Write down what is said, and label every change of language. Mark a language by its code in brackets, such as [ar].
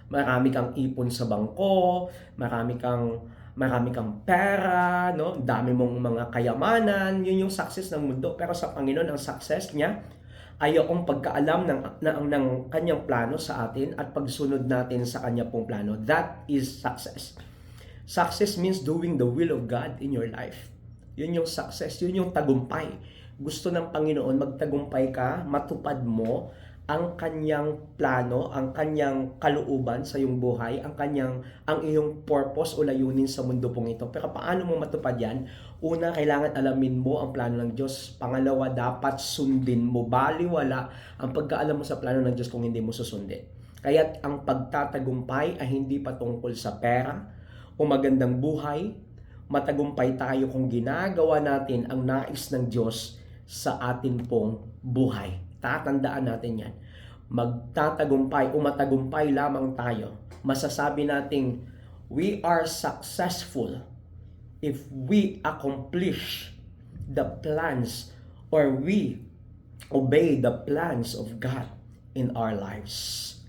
[tl] Marami kang ipon sa bangko, marami kang pera, no? Dami mong mga kayamanan, yun yung success ng mundo. Pero sa Panginoon, ang success niya ay yung pagkaalam ng kanyang plano sa atin at pagsunod natin sa kanya pong plano. [en] That is success. Success means doing the will of God in your life. [tl] Yun yung success, yun yung tagumpay. Gusto ng Panginoon magtagumpay ka, matupad mo ang kanyang plano, ang kanyang kalooban sa iyong buhay, ang iyong purpose o layunin sa mundo pong ito. Pero paano mo matupad yan? Una, kailangan alamin mo ang plano ng Diyos. Pangalawa, dapat sundin mo. Baliwala ang pagkaalam mo sa plano ng Diyos kung hindi mo susundin. Kaya't ang pagtatagumpay ay hindi patungkol sa pera o magandang buhay. Matagumpay tayo kung ginagawa natin ang nais ng Diyos sa atin pong buhay. Tatandaan natin yan. Magtatagumpay o matagumpay lamang tayo. Masasabi nating [en] we are successful if we accomplish the plans or we obey the plans of God in our lives.